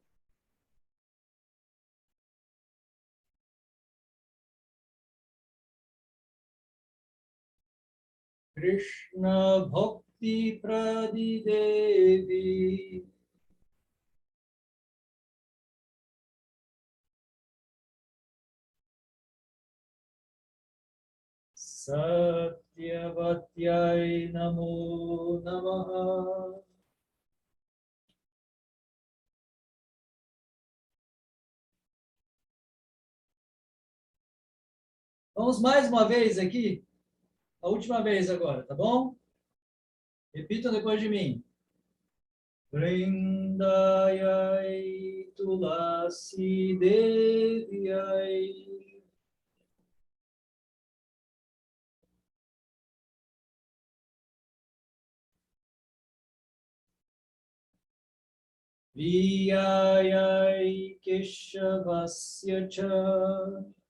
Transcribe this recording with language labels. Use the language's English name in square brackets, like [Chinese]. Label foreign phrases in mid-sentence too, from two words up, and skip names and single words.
[Sanskrit] कृष्ण भक्ति प्रदे देवि सत्यवत्यै नमो नमः. [Portuguese] Vamos mais uma vez aqui, a última vez agora, tá bom? Repitam depois de mim. [Sanskrit] वृन्दायै तुलसी देव्यै प्रियायै केशवस्य च